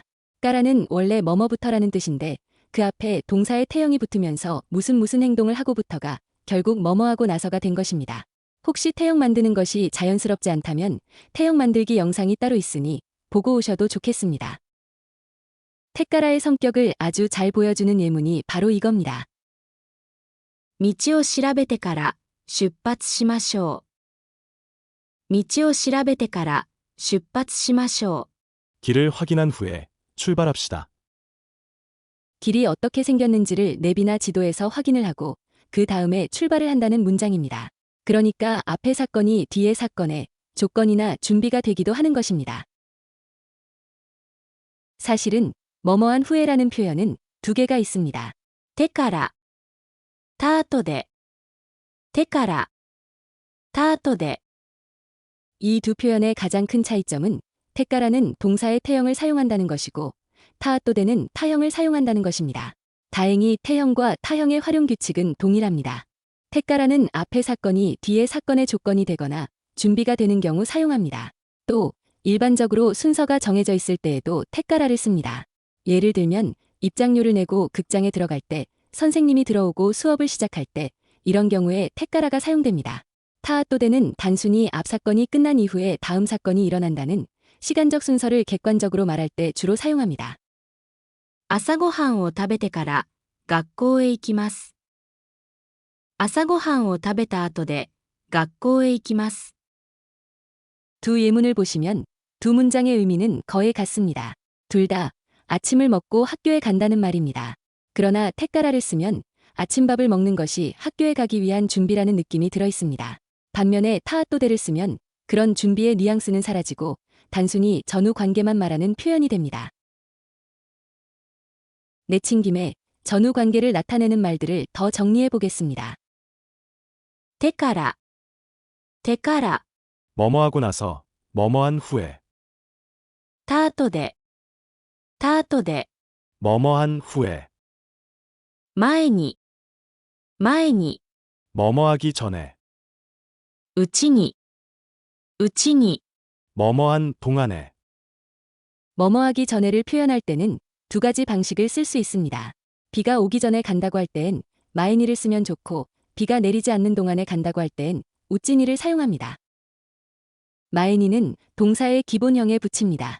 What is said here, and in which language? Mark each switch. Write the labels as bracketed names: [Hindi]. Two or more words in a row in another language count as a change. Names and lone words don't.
[Korean] 까라는 원래 뭐뭐부터라는 뜻인데 그 앞에 동사의 태형이 붙으면서 무슨 행동을 하고부터가 결국 뭐뭐하고 나서가 된 것입니다. 혹시 태형 만드는 것이 자연스럽지 않다면 태형 만들기 영상이 따로 있으니 보고 오셔도 좋겠습니다. 테까라의 성격을 아주 잘 보여주는 예문이 바로 이겁니다. [Japanese] 道を調べてから出発しましょう。道を調べてから出発しましょう。 [Korean] 길을 확인한 후에 출발합시다. 길이 어떻게 생겼는지를 맵이나 지도에서 확인을 하고 그 다음에 출발을 한다는 문장입니다. 그러니까 앞의 사건이 뒤의 사건의 조건이나 준비가 되기도 하는 것입니다. 사실은 뭐뭐한 후에라는 표현은 두 개가 있습니다. [Japanese] 手から、た後で、手から、た後で。 [Korean] 이 두 표현의 가장 큰 차이점은 테까라는 동사의 태형을 사용한다는 것이고 타토데는 타형을 사용한다는 것입니다. 다행히 태형과 타형의 활용 규칙은 동일합니다. 테까라는 앞의 사건이 뒤의 사건의 조건이 되거나 준비가 되는 경우 사용합니다. 또 일반적으로 순서가 정해져 있을 때에도 테까라를 씁니다. 예를 들면 입장료를 내고 극장에 들어갈 때, 선생님이 들어오고 수업을 시작할 때 이런 경우에 테까라가 사용됩니다. 타토데는 단순히 앞 사건이 끝난 이후에 다음 사건이 일어난다는 시간적 순서를 객관적으로 말할 때 주로 사용합니다. [Japanese] 朝ごはんを食べてから学校へ行きます。朝ごはんを食べた後で学校へ行きます。 [Korean] 두 예문을 보시면 두 문장의 의미는 거의 같습니다. 둘 다 아침을 먹고 학교에 간다는 말입니다. 그러나 테까라를 쓰면 아침밥을 먹는 것이 학교에 가기 위한 준비라는 느낌이 들어 있습니다. 반면에 타토데를 쓰면 그런 준비의 뉘앙스는 사라지고 단순히 전후 관계만 말하는 표현이 됩니다. 내친 김에 전후 관계를 나타내는 말들을 더 정리해 보겠습니다. [Japanese] 手から、手から、 [Korean] 뭐뭐하고 나서 뭐뭐한 후에 [Japanese] た後で、た後で。 [Korean] 뭐뭐한 후에 [Japanese] 前に、前に。 [Korean] 뭐뭐하기 전에 [Japanese] うちに、うちに。 [Korean] 뭐뭐한 동안에 뭐뭐하기 전에를 표현할 때는 두 가지 방식을 쓸 수 있습니다. 비가 오기 전에 간다고 할 때엔 마에니를 쓰면 좋고 비가 내리지 않는 동안에 간다고 할 때엔 우찌니를 사용합니다. 마에니는 동사의 기본형에 붙입니다.